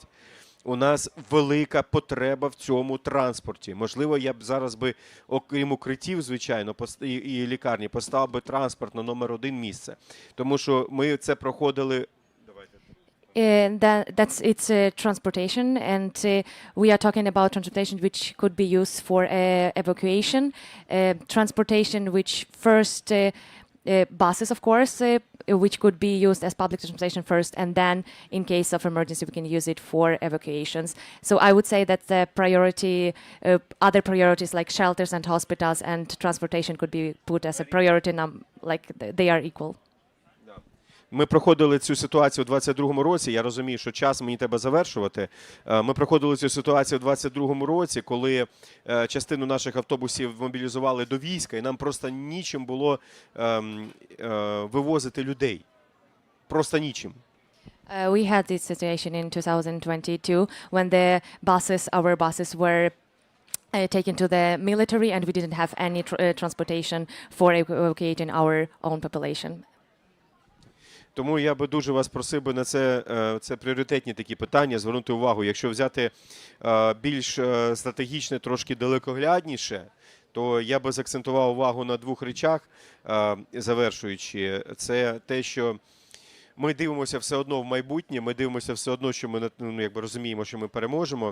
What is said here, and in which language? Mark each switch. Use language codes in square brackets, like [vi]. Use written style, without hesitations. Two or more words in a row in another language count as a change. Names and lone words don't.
[uk] У нас велика потреба в цьому транспорті. Можливо, я б зараз би, окрім укриттів, звичайно, і лікарні, поставив би транспорт на номер 1 місце. Тому що ми це проходили... [en] It's transportation, and we are talking about transportation which could be used for evacuation. Transportation which first buses, of course, which could be used as public transportation first, and then in case of emergency we can use it for evacuations. So I would say that the priority, other priorities like shelters and hospitals and transportation could be put as a priority, like they are equal. [uk] Ми проходили цю ситуацію у 22-му році, я розумію, що час мені треба завершувати. Ми проходили цю ситуацію у 22-му році, коли частину наших автобусів мобілізували до війська, і нам просто нічим було вивозити людей. Просто нічим. [en] We had this situation in 2022 when the buses, our buses were taken to the military and we didn't have any transportation for evacuating our own population. [uk] Тому я би дуже вас просив би на це пріоритетні такі питання звернути увагу. Якщо взяти більш стратегічне, трошки далекоглядніше, то я би заакцентував увагу на двох речах, завершуючи. Це те, що ми дивимося все одно в майбутнє, ми дивимося все одно, що ми розуміємо, що ми переможемо.